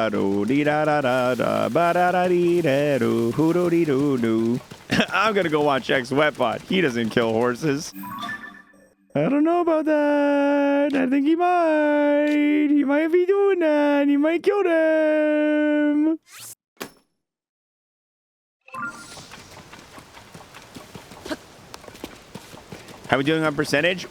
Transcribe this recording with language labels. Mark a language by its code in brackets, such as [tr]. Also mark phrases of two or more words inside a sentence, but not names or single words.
[en] da do dee da da da da ba da da dee da do hoo do dee doo doo. I'm gonna go watch xwater. He doesn't kill horses. I don't know about that. I think he might. He might be doing that. He might kill them. How are we doing on percentage?